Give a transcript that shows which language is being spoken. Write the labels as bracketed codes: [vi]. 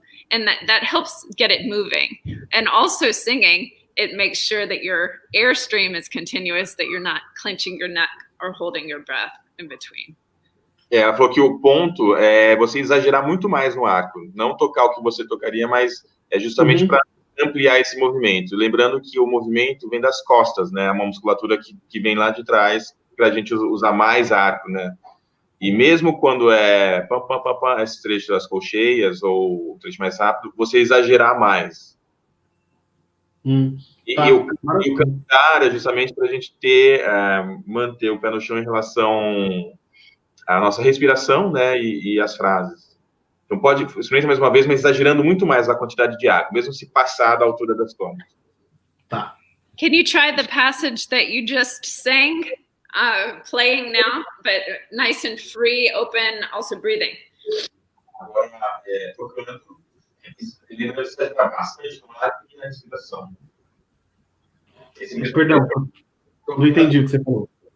[en] And that helps get it moving. And also singing, it makes sure that your airstream is continuous, that you're not clenching your neck or holding your breath in between. [pt] Ela falou que o ponto é você exagerar muito mais no arco, não tocar o que você tocaria, mas é justamente para ampliar esse movimento. Lembrando que o movimento vem das costas, né? É uma musculatura que vem lá de trás, para a gente usar mais arco, né? E mesmo quando é pam, pam, pam, pam, esse trecho das colcheias ou o trecho mais rápido, você exagerar mais. Tá. E o cantar é justamente para a gente manter o pé no chão em relação à nossa respiração, né, e as frases. Então pode, experimenta mais uma vez, mas exagerando muito mais a quantidade de água, mesmo se passar da altura das cordas. Tá. [en] Can you try the passage that you just sang? Playing now, but nice and free, open, also breathing. [pt] Agora, tocando, ele vai exagerar bastante no ar e na respiração. Perdão, não entendi o que você falou.